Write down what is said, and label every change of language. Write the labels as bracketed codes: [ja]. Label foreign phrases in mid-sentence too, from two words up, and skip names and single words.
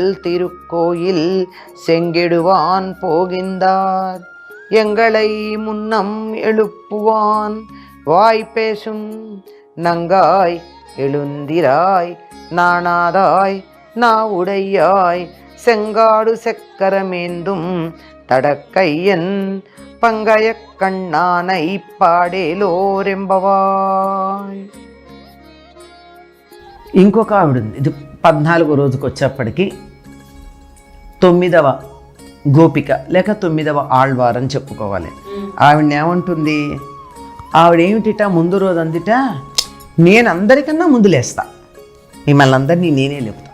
[ta] திருக்கோயில் செங்கிடுவான் போகின்றார் எங்களை முன்னம் எழுப்புவான் வாய் பேசும் நங்காய் எழுந்திராய் நாணாதாய் நா உடையாய் செங்காடு செக்கரமேந்தும் தடக்கையன் பங்கய கண்ணானை పాడేలోరెంబవాయ్. [te] ఇంకొక ఆవిడ ఉంది. ఇది 14వ రోజుకి వచ్చేప్పటికి 9వ గోపిక లేక 9వ ఆళ్వార్ అని చెప్పుకోవాలి. ఆవిడని ఏమంటుంది? ఆవిడేమిటిట ముందు రోజు అందిట, నేను అందరికన్నా ముందు లేస్తా, మిమ్మల్ని అందరినీ నేనే లేపుతా.